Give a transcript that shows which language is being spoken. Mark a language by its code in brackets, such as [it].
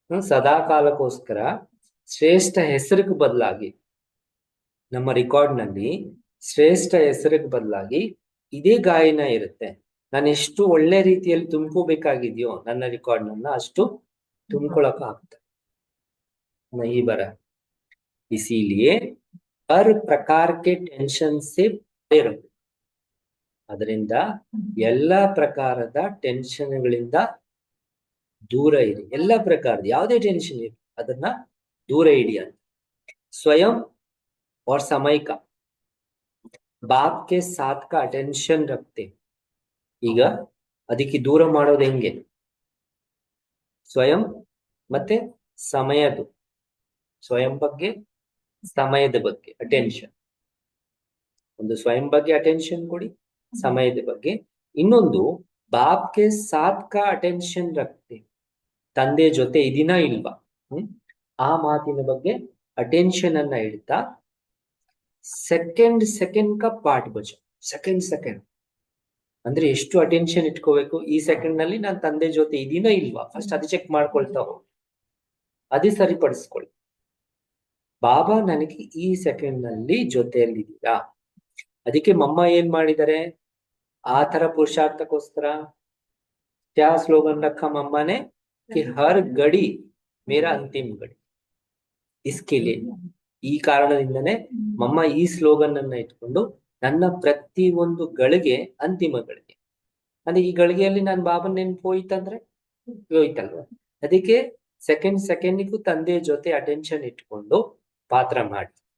[kn] सदा ಕಾಲಕ್ಕೋಸ್ಕರ ಶ್ರೇಷ್ಠ ಹೆಸರಿಗೆ ಬದಲಾಗಿ ನಮ್ಮ ರೆಕಾರ್ಡ್ ನಲ್ಲಿ ಶ್ರೇಷ್ಠ ಹೆಸರಿಗೆ ಬದಲಾಗಿ ಇದೇ ಗಾಯನ ಇರುತ್ತೆ। ನಾನು ಎಷ್ಟು ಒಳ್ಳೆ ರೀತಿಯಲ್ಲಿ ತುಂಬಿಕೋಬೇಕಾಗಿದೆಯೋ ನನ್ನ ರೆಕಾರ್ಡ್ ನನ್ನ ಅಷ್ಟು ತುಂಬಿಕೊಳ್ಳಕ ಆಗ್ತದೆ, [hi] नहीं बरा। इसीलिए हर प्रकार के टेंशन से परे रहो। [kn] ಅದರಿಂದ ಎಲ್ಲಾ ಪ್ರಕಾರದ ಟೆನ್ಷನ್ಗಳಿಂದ ದೂರ ಇರಿ, ಎಲ್ಲಾ ಪ್ರಕಾರದ ಯಾವುದೇ ಟೆನ್ಷನ್ ಇರಿ ಅದನ್ನ ದೂರ ಇಡಿ ಅಂತ। [hi] स्वयं और समय का बाप के साथ का अटेंशन रखते। [kn] ಈಗ ಅದಕ್ಕೆ ದೂರ ಮಾಡೋದು ಹೆಂಗೆ? ಸ್ವಯಂ ಮತ್ತೆ ಸಮಯದು, ಸ್ವಯಂ ಬಗ್ಗೆ ಸಮಯದ ಬಗ್ಗೆ ಅಟೆನ್ಷನ್, ಒಂದು ಸ್ವಯಂ ಬಗ್ಗೆ ಅಟೆನ್ಷನ್ ಕೊಡಿ, ಸಮಯದ ಬಗ್ಗೆ ಇನ್ನೊಂದು [hi] ಬಾಪ್ ಕೆ ಸಾಥ್ ಕಾ ಅಟೆನ್ಷನ್ ರಖತೆ, [kn] ತಂದೆ ಜೊತೆ ಇದೀನ ಇಲ್ವಾ ಆ ಮಾತಿನ ಬಗ್ಗೆ ಅಟೆನ್ಷನ್ ಅನ್ನ ಇಡ್ತಾ [hi] ಸೆಕೆಂಡ್ ಸೆಕೆಂಡ್ ಕಾ ಪಾಠ ಬಜ। [kn] ಸೆಕೆಂಡ್ ಸೆಕೆಂಡ್ ಅಂದ್ರೆ ಎಷ್ಟು ಅಟೆನ್ಷನ್ ಇಟ್ಕೋಬೇಕು, ಈ ಸೆಕೆಂಡ್ ನಲ್ಲಿ ನಾನು ತಂದೆ ಜೊತೆ ಇದೀನ ಇಲ್ವಾ ಫಸ್ಟ್ ಅದು ಚೆಕ್ ಮಾಡ್ಕೊಳ್ತಾ ಹೋಗಿ, ಅದೇ ಸರಿಪಡಿಸ್ಕೊಳ್ಳಿ। ಬಾಬಾ ನನಗೆ ಈ ಸೆಕೆಂಡ್ ನಲ್ಲಿ ಜೊತೆಯಲ್ಲಿದ್ದೀರಾ? ಅದಕ್ಕೆ ಮಮ್ಮ ಏನ್ ಮಾಡಿದ್ದಾರೆ, ಆ ತರ ಪುರುಷಾರ್ಥಕ್ಕೋಸ್ಕರ [hi] क्या स्लोगन रखा मम्मा ने कि हर घड़ी मेरा अंतिम घड़ी। इसके लिए [kn] ಈ ಕಾರಣದಿಂದನೇ ಮಮ್ಮ ಈ ಸ್ಲೋಗನ್ ಅನ್ನ ಇಟ್ಕೊಂಡು ನನ್ನ ಪ್ರತಿ ಒಂದು ಗಳಿಗೆ ಅಂತಿಮ ಗಳಿಗೆ, ಅಂದ್ರೆ ಈ ಗಳಿಗೆಯಲ್ಲಿ ನಾನು ಬಾಬನ್ ನೆನ್ಪು ಹೋಯ್ತಂದ್ರೆ ಹೋಯ್ತಲ್ವ, ಅದಕ್ಕೆ ಸೆಕೆಂಡ್ ಸೆಕೆಂಡಿಗೂ ತಂದೆ ಜೊತೆ ಅಟೆನ್ಷನ್ ಇಟ್ಕೊಂಡು ಪಾತ್ರ ಮಾಡಿ।